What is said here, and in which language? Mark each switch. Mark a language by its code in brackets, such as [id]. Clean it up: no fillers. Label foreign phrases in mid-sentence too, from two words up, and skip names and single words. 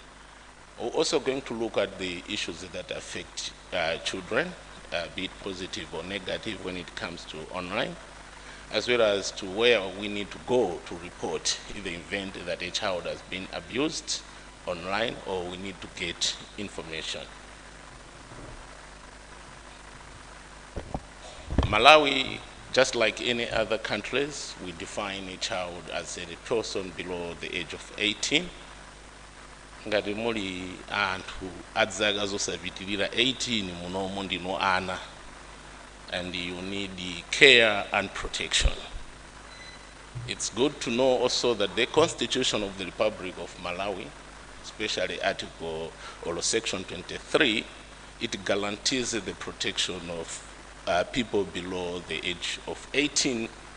[en] We're also going to look at the issues that affect children, be it positive or negative when it comes to online, as well as to where we need to go to report in the event that a child has been abused online or we need to get information. Malawi, just like any other countries, we define a child as a person below the age of 18. [ny] Ngati muli anthu adzaka zosapitilira 18 munomu ndino ana, [en] and you need the care and protection. It's good to know also that the Constitution of the Republic of Malawi, especially Article or Section 23, it guarantees the protection of people below the age of 18.